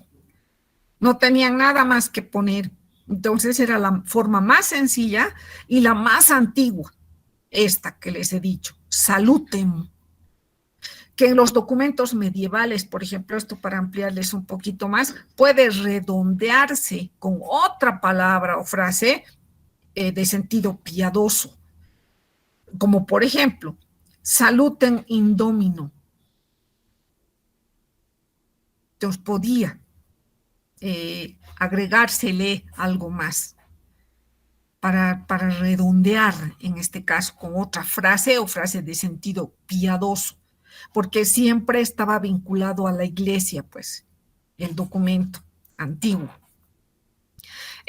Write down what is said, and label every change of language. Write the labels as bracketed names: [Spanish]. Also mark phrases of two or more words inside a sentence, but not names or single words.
[Spanish] No tenían nada más que poner. Entonces era la forma más sencilla y la más antigua, esta que les he dicho, salutem. Que en los documentos medievales, por ejemplo, esto para ampliarles un poquito más, puede redondearse con otra palabra o frase de sentido piadoso, como por ejemplo, [Latin] salutem in domino. [Spanish] Entonces podía agregársele algo más para redondear, en este caso, con otra frase o frase de sentido piadoso, porque siempre estaba vinculado a la iglesia, pues, el documento antiguo.